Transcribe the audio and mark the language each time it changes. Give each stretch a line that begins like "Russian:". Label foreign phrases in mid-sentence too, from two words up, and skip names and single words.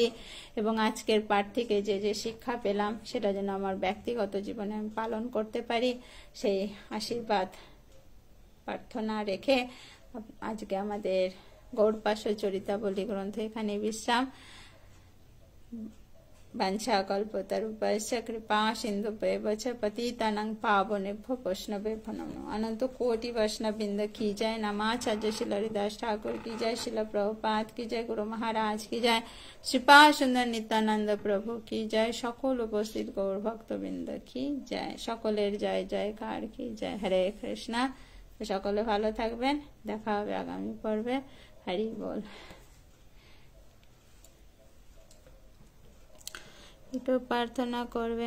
Bangla: এবং আজকের পাঠ থেকে যে শিক্ষা পেলাম সেটা যেন আমার ব্যক্তিগত জীবনে আমি পালন করতে পারি, সেই আশীর্বাদ প্রার্থনা রেখে আজকে আমাদের গৌড়পাশ চরিতাবলী গ্রন্থ এখানে বিশ্রাম।
Sanskrit: বাঞ্ছাকল্পতরুভ্যশ্চ কৃপা সিন্ধুভ্যেব চ পতিতানাং পাবনেভ্যো বৈষ্ণবেভ্যো নমো।
Hindi: अनंत कोटि वैष्णववृंद की जय। नमाचार्य श्रील हरिदास ठाकुर की जय। श्रील प्रभुपाद की जय। गुरु महाराज की जय। श्रीपाद सुंदर नित्यानंद प्रभु की जय।
Bangla: সকল উপস্থিত গৌর ভক্তবৃন্দ কি জয়। সকলের জয় জয়কার কি জয়। হরে কৃষ্ণ। সকলে ভালো থাকবেন, দেখা হবে আগামী পর্বে। হরি বল। একটু প্রার্থনা করবেন।